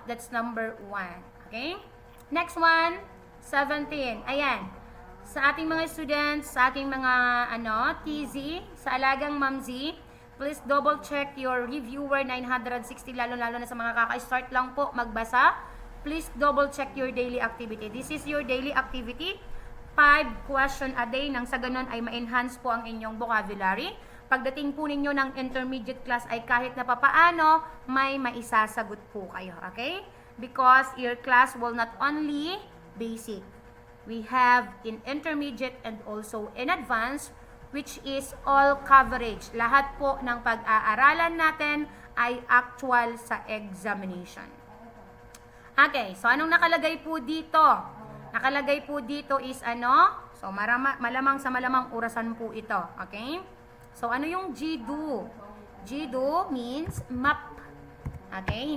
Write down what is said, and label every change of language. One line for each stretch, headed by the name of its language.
English: That's number 1, okay? Next one, 17. Ayan.
Filipino: Sa ating mga students, sa ating mga, TZ, sa alagang Ma'am Z,
English: please double check your reviewer 960,
Filipino: lalo-lalo na sa mga kaka-start lang po magbasa.
English: Please double check your daily activity. This is your daily activity. 5 question a day
Filipino: nang sa ganun ay ma-enhance po ang inyong vocabulary. Pagdating po ninyo ng intermediate class ay kahit na papaano, may maisasagot po kayo, okay?
English: Because your class will not only basic. We have in intermediate and also in advanced, which is all coverage.
Filipino: Lahat po ng pag-aaralan natin ay actual sa examination. Okay, so anong nakalagay po dito? Nakalagay po dito is So, malamang sa malamang orasan po ito, okay?
English: So,
Filipino: ano yung
English: GDO? GDO means map. Okay?